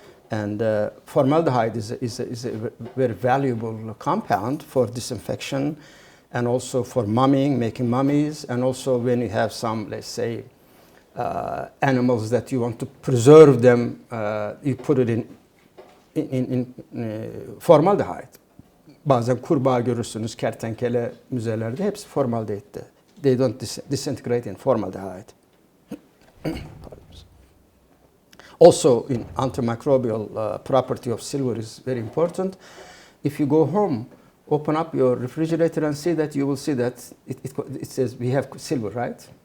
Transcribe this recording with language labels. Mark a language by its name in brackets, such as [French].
[English] And formaldehyde is a very valuable compound for disinfection, and also for mumming, making mummies, and also when you have some, let's say, animals that you want to preserve them, you put it in formaldehyde. [Turkish] Bazen kurbağa görürsünüz, kertenkele müzelerde hepsi formaldehit'te. [English] They don't disintegrate in formaldehyde. Also, in antimicrobial property of silver is very important. If you go home, open up your refrigerator and see that, you will see that it says we have silver, right?